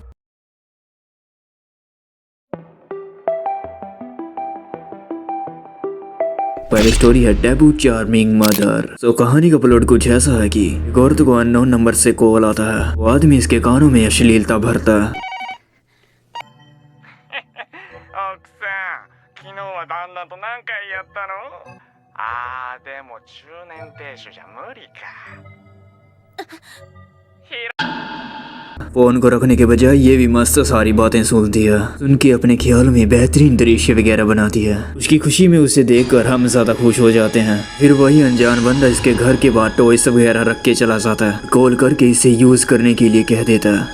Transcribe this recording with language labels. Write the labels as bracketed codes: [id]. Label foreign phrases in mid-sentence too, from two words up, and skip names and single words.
[hi] पहली स्टोरी है टैबू चार्मिंग मदर। तो कहानी का प्लॉट कुछ ऐसा है कि एक औरत को [en] unknown number [hi] से कॉल आता है। वो आदमी इसके कानों में अश्लीलता भरता है। [ja] 奥さん、昨日は旦那と何回やったの？でも中年亭主じゃ無理か。 [hi] फोन को रखने के बजाय ये भी मस्त सारी बातें सुनती है, उनके अपने ख्याल में बेहतरीन दृश्य वगैरह बनाती है। उसकी खुशी में उसे देखकर हम ज्यादा खुश हो जाते हैं। फिर वही अनजान बंदा इसके घर के बाहर टॉयस वगैरह रख के चला जाता है, कॉल करके इसे यूज करने के लिए कह देता है।